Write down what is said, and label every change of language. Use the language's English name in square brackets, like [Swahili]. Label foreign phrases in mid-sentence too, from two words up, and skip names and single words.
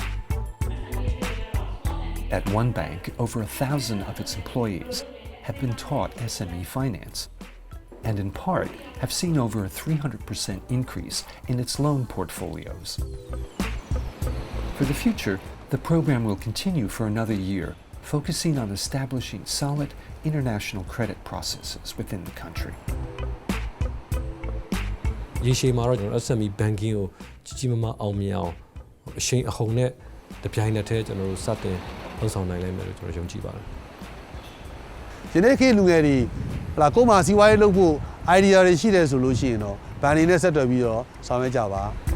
[English] At one bank, over 1,000 of its employees have been taught SME-finance, and in part have seen over a 300% increase in its loan portfolios. For the future, the program will continue for another year, focusing on establishing solid international credit processes within the country. [Burmese] ရေရှည်မှာတော့ကျွန်တော် [English] SME banking [Burmese] ကိုကြီးမားမားအောင်မြင်အောင်အရှိန်အဟုန်နဲ့တပြိုင်နက်တည်းကျွန်တော်တို့စတင်လှုပ်ဆောင်နိုင်လိမ့်မယ်လို့ကျွန်တော်ယုံကြည်ပါတယ် ဒီနေ့ခေတ်လူငယ်တွေဟလာကိုယ်မှာစီးပွားရေးလုပ်ဖို့ idea တွေရှိတယ်ဆိုလို့ရှိရင်တော့ဘဏ်တွေနဲ့ဆက်သွယ်ပြီးတော့ဆောင်ရွက်ကြပါ